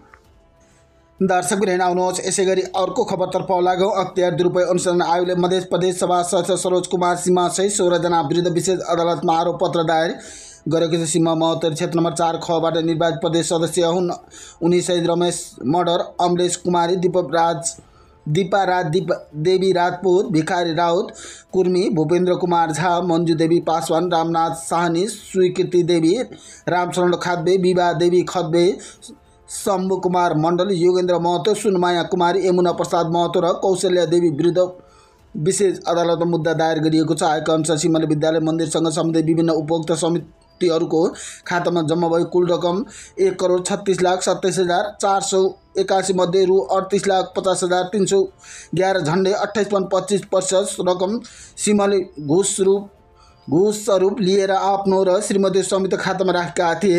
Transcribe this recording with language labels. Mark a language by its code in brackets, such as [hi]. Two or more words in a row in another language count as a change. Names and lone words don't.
[ne] दर्शक पनि आउनुहोस् यसै गरी अर्को खबरतर्फ लागौँ। अख्तियार दुरुपयोग अनुसन्धान आयोगले मध्य प्रदेश सभा सदस्य सरोज कुमार सिंह सहित 16 जना विरुद्ध विशेष अदालतमा आरोप पत्र दायर गरेको छ। सिंह महोत्तरी क्षेत्र नम्बर 4 खबाट निर्वाचित प्रदेश सदस्य हुन्। उनी सहित रमेश मडर, अमलेश कुमारी, दीपा देवी राजपूत, भिखारी राउत कुर्मी, भूपेन्द्र कुमार झा, मञ्जु देवी पासवान, रामनाथ साहनी, स्वीकृति देवी, रामशरण खाद्बे, विभा देवी खद्बे, शम्भु कुमार मण्डल, योगेन्द्र महतो, सुनमाया कुमारी, यमुना प्रसाद महतो र कौशल्या देवी विरुद्ध विशेष अदालतमा मुद्दा दायर गरिएको छ। आएका अनुसार सीमाले विद्यालय मन्दिरसँग सम्बन्धित विभिन्न उपभोक्ता समितिहरूको खातामा जम्मा भएको कुल रकम 1,36,27,481 मध्ये रु 38,50,311 झन्डै 28.25% रकम सीमाले घुस स्वरूप लिएर आफ्नो र श्रीमती समिति खातामा राखेका थिए।